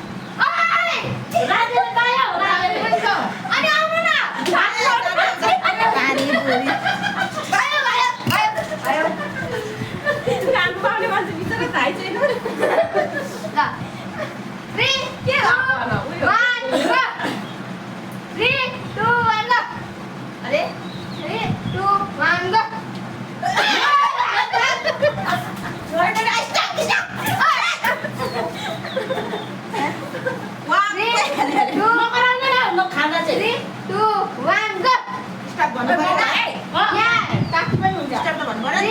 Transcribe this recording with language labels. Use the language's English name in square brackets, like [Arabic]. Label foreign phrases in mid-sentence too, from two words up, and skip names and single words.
[Nepali] राधे गयो राधे अनि आउनु न पानी पुरी आयो खानु पाउने मान्छे बिचरा थाहै छैन ल 3 के हो 1 go 3 2 1 go अरे 3 2 1 go खाना चाहिँ 3 2 1 go स्टप भन्नु पर्यो यहाँ ताकि पनि हुन्छ स्टप त भन्नु पर्यो